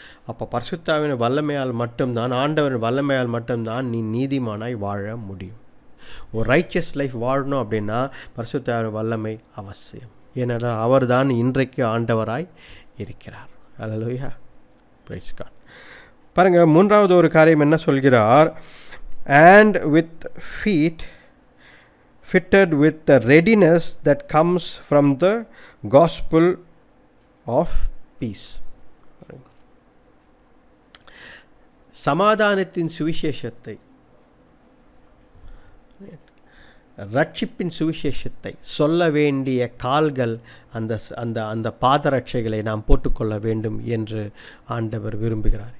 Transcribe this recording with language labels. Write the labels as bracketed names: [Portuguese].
[Tamil] அப்போ பரிசுத்தாவின் வல்லமையால் மட்டும்தான், ஆண்டவரின் வல்லமையால் மட்டும்தான் நீ நீதிமானாய் வாழ முடியும். ஒரு ரைச்சியஸ் லைஃப் வாழணும் அப்படின்னா பரிசுத்தாவின் வல்லமை அவசியம். ஏனென்றால் அவர் தான் இன்றைக்கு ஆண்டவராய் இருக்கிறார். அல்லேலூயா, பிரைஸ் காட். பாருங்கள், மூன்றாவது ஒரு காரியம் என்ன சொல்கிறார்? [English] and with feet fitted with the readiness that comes from the gospel of peace. [Tamil] சமாதானத்தின் சுவிசேஷத்தை, ரட்சிப்பின் சுவிசேஷத்தை சொல்ல வேண்டிய கால்கள், அந்த அந்த அந்த பாதரட்சைகளை நாம் போட்டுக்கொள்ள வேண்டும் என்று ஆண்டவர் விரும்புகிறார்.